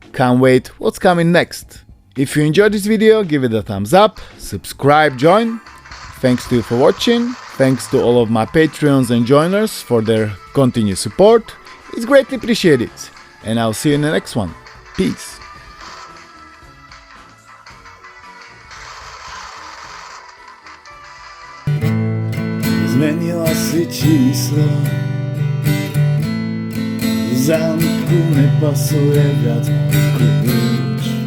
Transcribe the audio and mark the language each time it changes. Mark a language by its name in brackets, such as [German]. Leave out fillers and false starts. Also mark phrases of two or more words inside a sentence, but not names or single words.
[English] Can't wait what's coming next. If you enjoyed this video, give it a thumbs up, subscribe, join. Thanks to you for watching, thanks to all of my Patreons and joiners for their continued support. It's greatly appreciated, and I'll see you in the next one. Peace. [Slovak] Zmenila si číslo, v zámku nepasuje viac kľúč.